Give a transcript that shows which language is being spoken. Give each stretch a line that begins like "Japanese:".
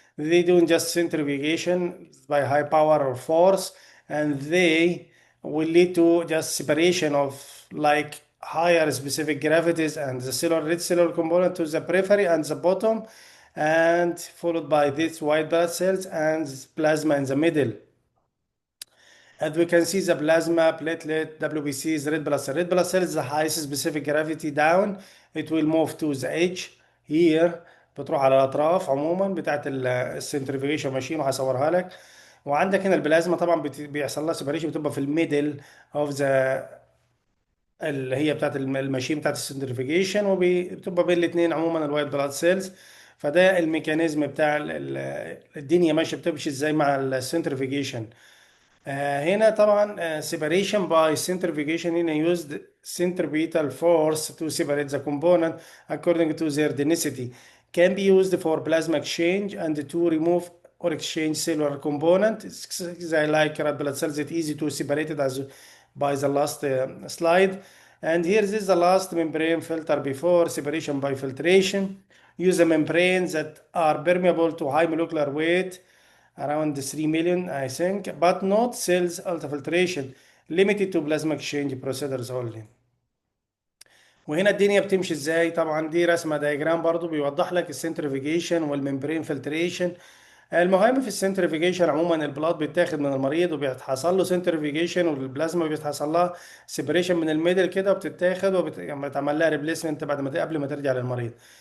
English: They do just centrifugation by high power or force, and they will lead to just separation of like higher specific gravities and the red cellular component to the periphery and the bottom, and followed by these white blood cells and plasma in the middle. As we can see the plasma, platelet, WBCs, red blood cell. Red blood cell is the highest specific gravity down. It will move to the edge here.
Arabic: بتروح على الأطراف عموما بتاعت السنترفيجيشن ماشين، وهصورها لك. وعندك هنا البلازما طبعا بيحصل لها سيبريشن، بتبقى في الميدل اوف ذا اللي هي بتاعت الماشين بتاعت السنترفيجيشن، وبتبقى بين الاثنين عموما الوايت بلاد سيلز. فده الميكانيزم بتاع الدنيا ماشيه بتمشي ازاي مع السنترفيجيشن. هنا طبعا
English: separation by centrifugation هنا used centripetal force to separate the component according to their density, can be used for plasma exchange and to remove or exchange cellular component. It's like red blood cells. It's easy to separate it as by the last slide. And here this is the last membrane filter before separation by filtration. Use a membranes that are permeable to high molecular weight, around 3 million I think, but not cells ultrafiltration, limited to plasma exchange procedures only.
Arabic: وهنا الدنيا بتمشي ازاي؟ طبعا دي رسمه دايجرام برضو بيوضح لك السنترفيجيشن والممبرين فلتريشن. المهم في السنترفيجيشن عموما البلاد بيتاخد من المريض وبيتحصل له سنترفيجيشن، والبلازما بيتحصل لها سيبريشن من الميدل كده وبتتاخد وبتعمل لها ريبليسمنت بعد ما قبل ما ترجع للمريض.